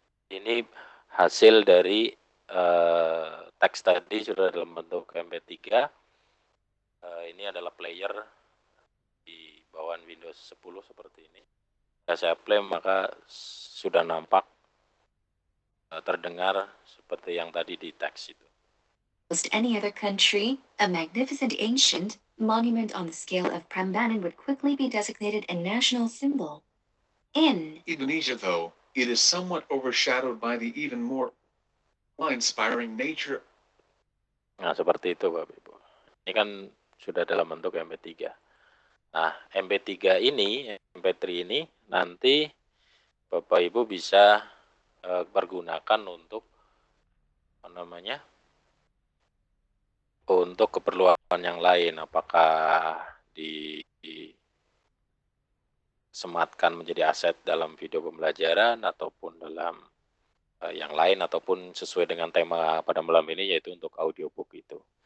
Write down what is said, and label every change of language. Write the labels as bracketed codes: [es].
[id] Ini hasil dari teks tadi sudah dalam bentuk MP3. Ini adalah player di bawaan Windows 10 seperti ini. Jika saya play maka sudah nampak, terdengar seperti yang tadi di teks itu. [en] Almost any other country, a magnificent ancient monument on the scale of Prambanan would quickly be designated a national symbol. In Indonesia, though, it is somewhat overshadowed by the even more awe-inspiring nature. [id] Nah, seperti itu, Bapak Ibu. Ini kan sudah dalam bentuk MP3. Nah, MP3 ini, MP3 ini nanti Bapak Ibu bisa pergunakan untuk untuk keperluan yang lain, apakah disematkan menjadi aset dalam video pembelajaran ataupun dalam yang lain, ataupun sesuai dengan tema pada malam ini, yaitu untuk audiobook itu.